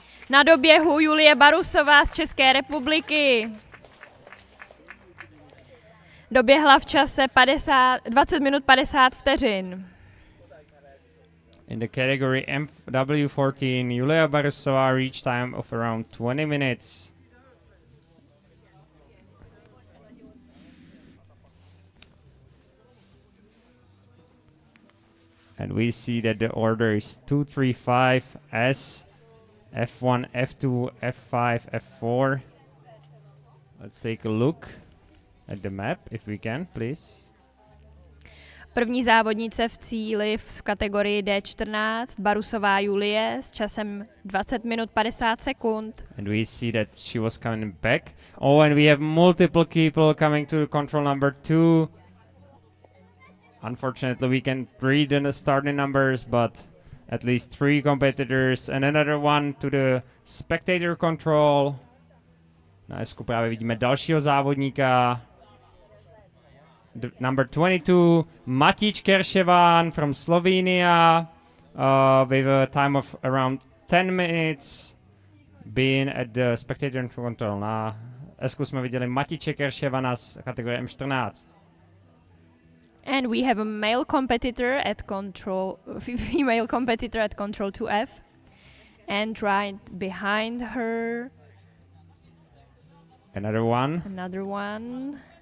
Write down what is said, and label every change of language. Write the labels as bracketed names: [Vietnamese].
[Czech] Na doběhu Julie Barusová z České republiky. Doběhla v čase 20 minut 50 vteřin. [English] In the category MW14, Julia Barusová reached time of around 20 minutes. And we see that the order is 2, 3, 5, S, F1, F2, F5, F4. Let's take a look at the map, if we can, please. [Czech] První závodnice v cíli v kategorii D14, Barusová Julie s časem 20 minut 50 sekund. [English] And we see that she was coming back. Oh, and we have multiple people coming to control number 2. Unfortunately, we can't read the starting numbers, but at least 3 competitors and another one to the spectator control. [Czech] Na S-ku právě vidíme dalšího závodníka. [English] Number 22, Matič Kerševan from Slovenia, with a time of around 10 minutes, being at the spectator control. [Czech] Na S-ku jsme viděli Matiče Kerševana z kategorie M14. [English] And we have a male competitor at control, female competitor at control 2F. And right behind her, Another one.